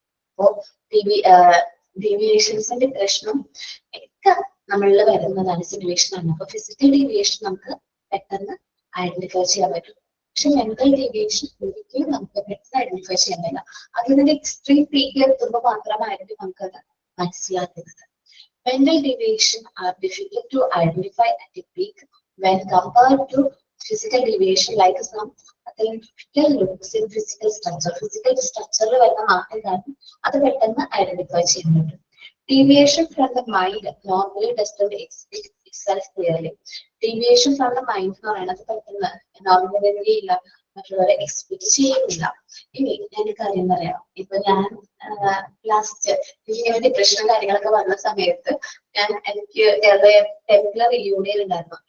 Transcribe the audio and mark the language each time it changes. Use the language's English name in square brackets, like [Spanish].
[Malayalam] അപ്പോ ഡീവിയേഷൻസിന്റെ പ്രശ്നം ഒക്കെ നമ്മളിൽ വരുന്നതാണ്, സിറ്റുവേഷൻ ആണ്. അപ്പൊ ഫിസിക്കൽ ഡീവിയേഷൻ നമുക്ക് പെട്ടെന്ന് ഐഡന്റിഫൈ ചെയ്യാൻ പറ്റും. പക്ഷെ മെന്റൽ ഡീവിയേഷൻ ഒരിക്കലും നമുക്ക് പെട്ടെന്ന് ഐഡന്റിഫൈ ചെയ്യാൻ പറ്റില്ല. അതിന്റെ എക്സ്ട്രീം പീക്കിൽ എത്തുമ്പോൾ മാത്രമായിരിക്കും നമുക്കത് മനസ്സിലാക്കുന്നത്. [English] Mental deviation are difficult to identify at a peak when compared to physical deviation, like some typical looks in physical structure. [Malayalam] Physical structure വരുന്ന മാറ്റം കാരണം അത് പെട്ടെന്ന് ഐഡന്റിഫൈ ചെയ്യാൻ പറ്റും. [English] Deviation from the mind normally doesn't express itself clearly. Deviation from the mind [Malayalam] എന്ന് പറയുന്നത് പെട്ടെന്ന് നോർമലി ഇല്ല, മറ്റുള്ളവരെ എക്സ്പെക്ട് ചെയ്യുന്നില്ല. ഇനി എനിക്ക് കാര്യം പറയാം. ഇപ്പൊ ഞാൻ ലാസ്റ്റ് ഇങ്ങനെ ഡിപ്രഷനും കാര്യങ്ങളൊക്കെ വന്ന സമയത്ത് എനിക്ക് ടെംപ്ലർ യൂണിയൻ ഉണ്ടായിരുന്നു.